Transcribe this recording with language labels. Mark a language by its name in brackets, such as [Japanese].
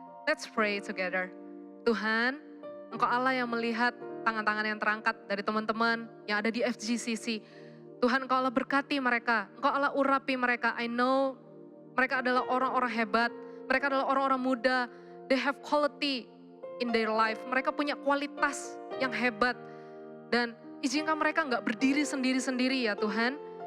[English] Let's pray together. [Indonesian] Tuhan, Engkau Allah yang melihat tangan-tangan yang terangkat dari teman-teman yang ada di FGCC. Tuhan, Engkau Allah berkati mereka, Engkau Allah urapi mereka. [English] I know [Indonesian] mereka adalah orang-orang hebat, mereka adalah orang-orang muda. [English] They have quality in their life. [Indonesian] Mereka punya kualitas yang hebat. Dan izinkan mereka nggak berdiri sendiri-sendiri ya Tuhan.